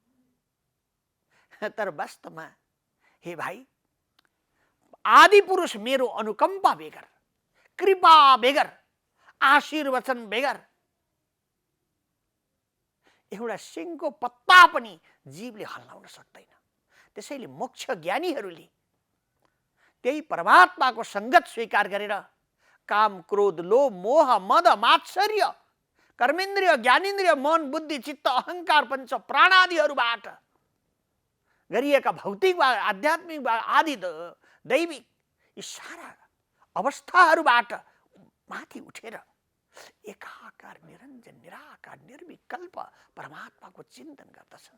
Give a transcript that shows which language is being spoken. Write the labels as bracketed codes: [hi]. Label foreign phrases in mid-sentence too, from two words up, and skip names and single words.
[ne] तर वास्तवमा हे भाइ, आदि पुरुष मेरो अनुकम्पा बेगर, कृपा बेगर, आशीर्वचन बेगर एउटा सिङको पत्ता पनि जीवले हल्लाउन सक्दैन। त्यसैले मोक्ष ज्ञानीहरूले त्यही परमात्माको सङ्गत स्वीकार गरेर काम, क्रोध, लोभ, मोह, मद, मात्सर्य, कर्मेन्द्रिय, ज्ञानेन्द्रिय, मन, बुद्धि, चित्त, अहङ्कार, पञ्च प्राणादिहरूबाट गरिएका भौतिक वा आध्यात्मिक वा आदि दैविक यी सारा अवस्थाहरूबाट माथि उठेर एकाकार, निरञ्जन, निराकार, निर्विकल्प परमात्माको चिन्तन गर्दछन्।